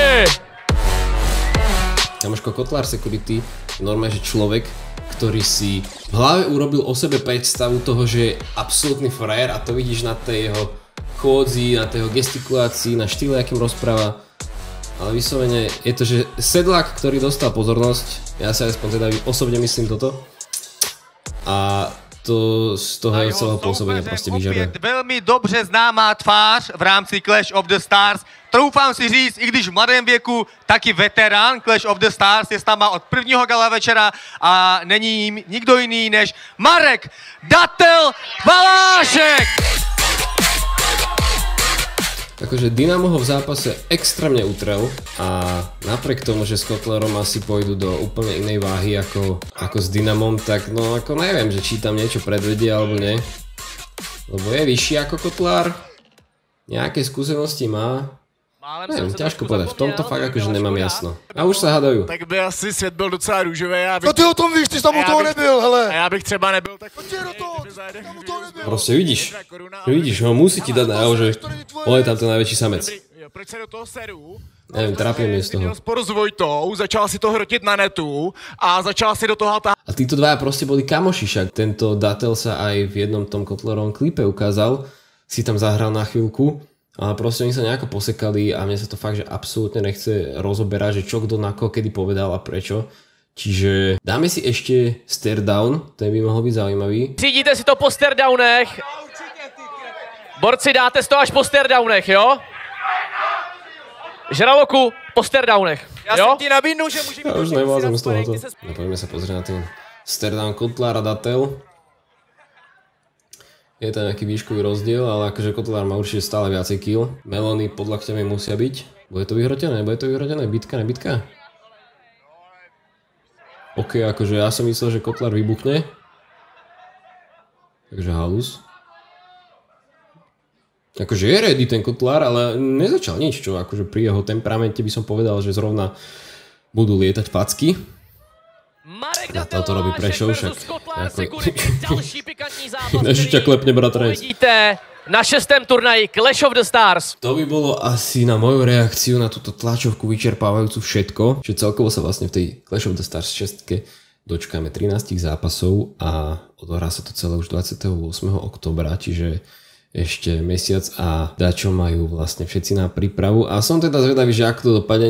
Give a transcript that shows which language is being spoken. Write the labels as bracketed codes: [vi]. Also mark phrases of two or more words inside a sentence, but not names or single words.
[sk] Kamoško, Kotlár Security je normálne, že človek, ktorý si v hlave urobil o sebe predstavu toho, že je absolútny frajer a to vidíš na tej jeho chôdzi, na tej jeho gestikulácii, na štýle, akým rozpráva. Ale vyslovene je to, že sedlák, ktorý dostal pozornosť, ja sa aspoň teda osobne myslím toto, a to z toho jeho celého pôsobenia proste vyžaduje. [cs] Velmi dobře známá tvář v rámci Clash of the Stars. Troufám si říct, i když v mladém věku, taky veterán Clash of the Stars je tam od prvního gala večera a není jim nikdo jiný než Marek Datel Valášek! [sk] Takže Dynamo ho v zápase extrémne utrel a napriek tomu, že s Kotlárom asi pôjdu do úplne inej váhy ako s Dynamom, tak no ako neviem, že či tam niečo predvedie alebo nie. Lebo je vyšší ako Kotlár, nejaké skúsenosti má. Neviem, ťažko povedať, v tomto fakt akože nemám jasno. A už sa hádajú. [cs] Tak by asi svět byl docela růžový. No ty o tom víš, ty jsi tam u toho nebyl, hele. A já bych třeba nebyl, tak... [sk] Proste vidíš, ho musí ti dať najavo, že on je tam ten najväčší samec. [cs] Proč se do toho seru? [sk] Neviem, trápim je z toho. [cs] Měl spor s Vojtou, začal si to hrotit na netu a začal si do toho [sk] A títo dvaja proste boli kamoši, však tento Datel sa aj v jednom tom Kotlerovom klipe ukázal, si tam zahral na chvíľku, ale proste oni sa nejako posekali a mne sa to fakt, že absolútne nechce rozoberať, že čo kto na koho kedy povedal a prečo. Čiže dáme si ešte [en] stare down, [sk] ten by mohol byť zaujímavý. [cs] Cítíte si to po [en] stare downech? [cs] Borci, dáte si to až po [en] stare downech, [cs] jo? Žraloku po [en] stare downech, [cs] Já jo? jsem ti nabídnu, že může [sk] Ja už nevlázem z tohoto. No, poďme sa pozrieť na ten [en] stare down [sk] Kotlar a Datel. Je to nejaký výškový rozdiel, ale akože Kotlar má určite stále viacej kill. Melóny pod lakťami musia byť. Bude to vyhrotené? Bude to vyhrotené? Bitka, nebitka? OK, akože ja som myslel, že Kotlar vybuchne. Takže halus. Akože je ready ten Kotlar, ale nezačal nič, čo akože pri jeho temperamente by som povedal, že zrovna budú lietať facky. Na toto robí Prešov, však než ťa klepne, bratranec. Vidíte na 6. turnaji Clash of the Stars. To by bolo asi na moju reakciu na túto tlačovku vyčerpávajúcu všetko, že celkovo sa vlastne v tej Clash of the Stars 6 dočkáme 13 zápasov a odohrá sa to celé už 28. oktobra, čiže ešte mesiac a dačo majú vlastne všetci na prípravu a som teda zvedavý, že ako to dopadne.